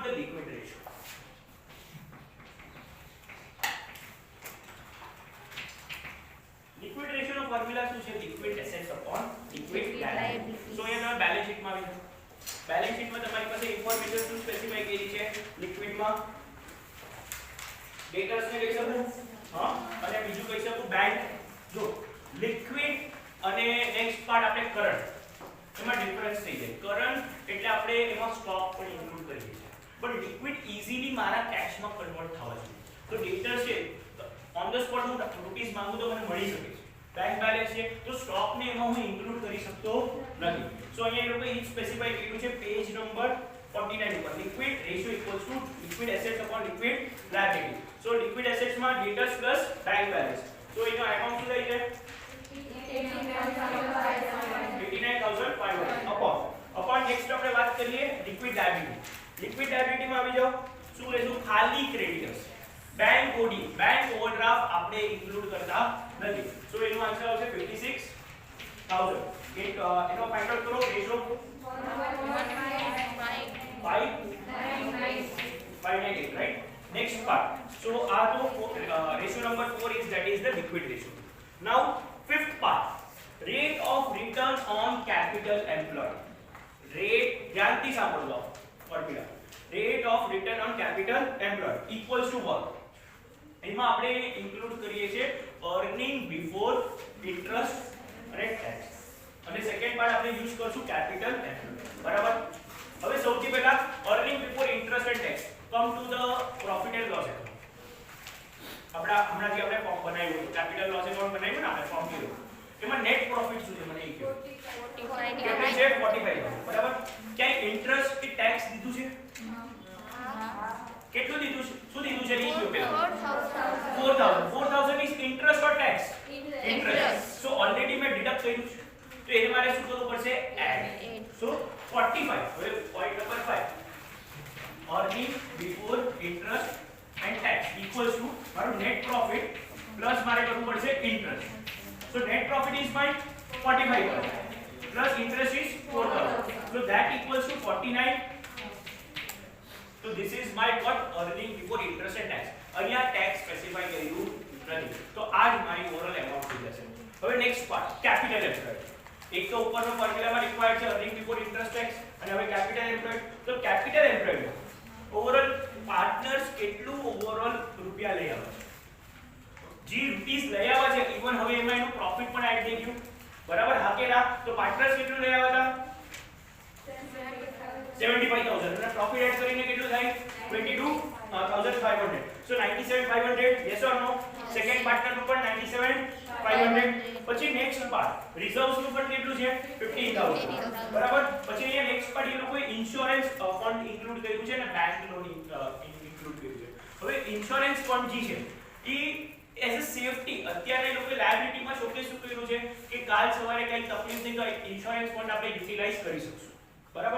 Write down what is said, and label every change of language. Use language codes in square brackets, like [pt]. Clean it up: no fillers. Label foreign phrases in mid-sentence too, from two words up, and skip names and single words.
[en] The liquid ratio. Liquid ratio [gu] નો ફોર્મ્યુલા શું છે [en] liquid assets upon liquid liabilities. [gu] So અહીંયા તમે બેલેન્સ શીટ માં આવી જાઓ. [en] balance sheet [gu] માં તમારી પાસે ઇન્ફોર્મેશન શું સ્પેસિફાઈ કરી છે લિક્વિડ માં ડેટર્સ ને કહી શકું હા અને બીજું કહી શકું બેંક. જો લિક્વિડ અને [en] next part [gu] આપણે કરંટ એમાં ડિફરન્સ થઈ જાય. કરંટ એટલે આપણે એમાં સ્ટોક પણ ઇન્ક્લુડ કરીએ છીએ [en] but liquid easily [gu] મારા કેશમાં કન્વર્ટ થવા જોઈએ. તો ડેટર્સ છે [en] on the spot [gu] હું રૂપીસ માંગુ તો મને મળી શકે છે [en] bank balance [gu] છે તો સ્ટોક ને એમાં હું ઇન્ક્લુડ કરી શકતો નથી. સો અહીંયા એ લોકોએ સ્પેસિફાઈ કર્યું છે [en] page number [gu] 49 ઉપર [en] liquid ratio equals to liquid assets upon liquid liability. So liquid assets માં debtors plus bank balance. [gu] So એનો amount શું થઈ છે 89500 [en] upon next [gu] આપણે વાત કરીએ [en] liquid liability. liquid liability [gu] માં આવી જાઓ શું લેશું ખાલી creditors. [en] bank overdraft [gu] આપણે ઇન્ક્લુડ કરતા નથી. સો એનો આન્સર આવશે 56000. એનો [en] find out [gu] કરો રેશિયો 598, [en] right? Next part. So ratio number 4 is that is the liquid ratio. Now fifth part, rate of return on capital employed. [gu] Rate ध्यानથી સાંભળો ફોર્મ્યુલા. [en] Rate of return on capital employed equals to what? [gu] એમાં આપણે ઇન્ક્લુડ કરીએ છીએ [en] earning before interest [gu] અને tax. અને [en] second part [gu] આપણે યુઝ કરશું [en] capital employed. [gu] બરાબર? હવે સૌથી પહેલા [en] earning before interest and tax. Come to the profit and loss account. [gu] આપણા હમણાં જે આપણે ફોર્મ બનાવ્યું [en] capital loss account [gu] બનાવ્યું ને આપણે ફોર્મ કર્યું એમાં [en] net profit [gu] શું છે મને એ કહો. 45,000 બરાબર. ક્યાંય ઇન્ટરેસ્ટ કે ટેક્સ દીધું છે? કેટલું દીધું છે? શું દીધું છે? એ કહો પહેલા. [en] 4,000 is interest or tax? Interest. So already [gu] મેં ડિડક્ટ કર્યું છે તો એને મારે શું કરવું પડશે? એડ. [en] So 45. હવે point number 5 earning before interest and tax equals to મારું net profit plus [gu] મારે કરવું પડશે [en] interest. So net profit is my 45,000 plus interest is 4,000. So that equals to 49. So this is my what earning before interest and tax. [gu] અહીંયા [en] tax specify [gu] કર્યું નથી તો આ જ મારી ઓવરઓલ એમાઉન્ટ થઈ જશે. હવે [en] next part capital employed. [gu] એક તો ઉપરનો ફોર્મ્યુલામાં રિક્વાયર્ડ છે [en] earning before interest tax [gu] અને હવે [en] capital employed. [gu] તો [en] capital employed overall partners [gu] કેટલું ઓવરઓલ રૂપિયા લઈ આવે છે? જે રૂપીસ લઈ આવ્યા છે ઇવન હવે એમાં એનું પ્રોફિટ પણ એડ થઈ ગયું બરાબર. હા કે ના? તો પાર્ટનર્સ કેટલું લઈ આવ્યા હતા 75,000 અને પ્રોફિટ એડ કરીને કેટલું થાય 22,500. [en] So 97,500 yes or no? second partner [gu] નું પણ 97,500. પછી [en] next part reserves [gu] નું પણ કેટલું છે 15,000 બરાબર. પછી અહીંયા [en] next part [gu] એ લોકોએ [en] insurance fund [gu] ઇન્ક્લુડ કર્યું છે અને [en] bank loan [gu] ઇન્ક્લુડ કર્યું છે. હવે [en] insurance fund [gu] જે છે એ [en] as a safety [gu] અત્યારે લોકો લાયબિલિટીમાં શોકેસ શું કર્યું છે કે કાલ સવારે કઈ તકલીફ થઈ તો [en] insurance fund [gu] આપણે યુટિલાઇઝ કરી શકશું બરાબર.